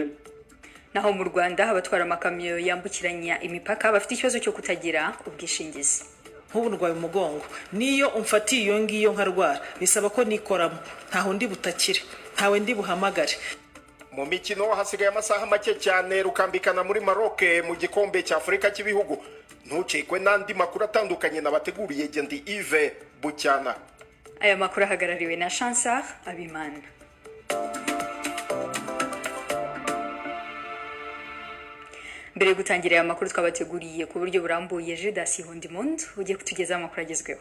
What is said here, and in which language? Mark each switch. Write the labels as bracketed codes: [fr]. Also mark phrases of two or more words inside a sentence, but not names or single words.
[rw] Naho mu Rwanda abatwara amakamyo yambukiranya imipaka bafite ikibazo cyo kutagira ubwishingizi. Nk'ubu ndwaye umugongo, niyo umfatiye iyo ngiyo nkarwara bisaba ko nikoramo, ntaho ndi butakire, ntawe ndi buhamagare. Mu mikino hasigaye amasaha make cyane rukambikana muri Maroc mu gikombe cya Afrika cy'ibihugu. Ntucikwe n'andi makuru atandukanye nabateguriye Gendi Yves Bucyana. Aya makuru ahagarariwe na Chansar Abimana. Mbere gutangira aya makuru twabateguriye ku buryo burambuye, Judas Hondimond ugiye kutugeza amakuru agezweho.